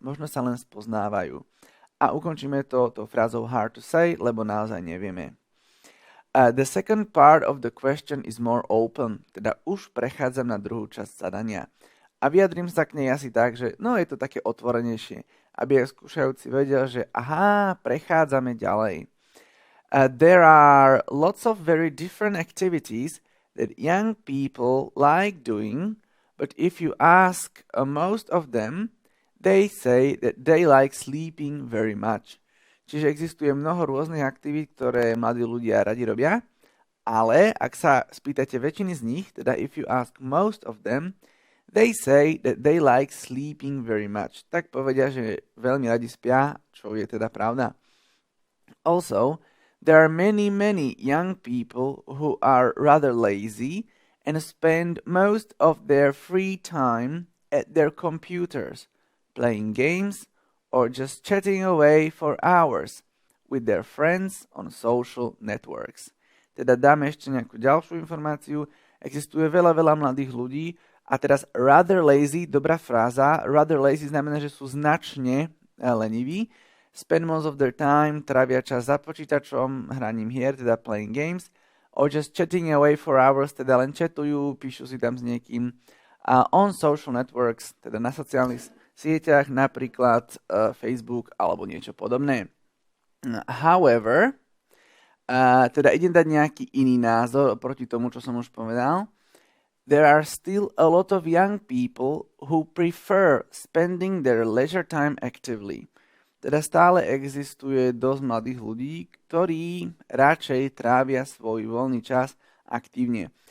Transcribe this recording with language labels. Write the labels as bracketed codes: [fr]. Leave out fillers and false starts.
[sk] Možno sa len spoznávajú. A ukončíme to tou frázou [en] hard to say, [sk] lebo naozaj nevieme. [en] The second part of the question is more open, [sk] teda už prechádzam na druhú časť zadania. A vyjadrím sa k nej asi tak, že no je to také otvorenejšie, aby aj skúšajúci vedel, že aha, prechádzame ďalej. [en] There are lots of very different activities that young people like doing, but if you ask most of them, they say that they like sleeping very much. [sk] Čiže existuje mnoho rôznych aktivít, ktoré mladí ľudia radi robia, ale ak sa spýtate väčšiny z nich, teda [en] if you ask most of them, they say that they like sleeping very much. [sk] Tak povedia, že veľmi radi spia, čo je teda pravda. [en] Also, there are many young people who are rather lazy and spend most of their free time at their computers, playing games or just chatting away for hours with their friends on social networks. [sk] Teda dáme ešte nejakú ďalšiu informáciu. Existuje veľa mladých ľudí a teraz [en] rather lazy, [sk] dobrá fráza. [en] Rather lazy [sk] znamená, že sú značne leniví. [en] Spend most of their time, [sk] trávia čas za počítačom, hraním hier, teda [en] playing games, or just chatting away for hours, [sk] teda len chatujú, píšu si tam s niekým. [en] On social networks, [sk] teda na sociálnych sieťach, napríklad Facebook alebo niečo podobné. [en] However, [sk] teda idem dať nejaký iný názor oproti tomu, čo som už povedal. [en] There are still a lot of young people who prefer spending their leisure time actively. [sk] Teda stále existuje dosť mladých ľudí, ktorí radšej trávia svoj voľný čas aktívne.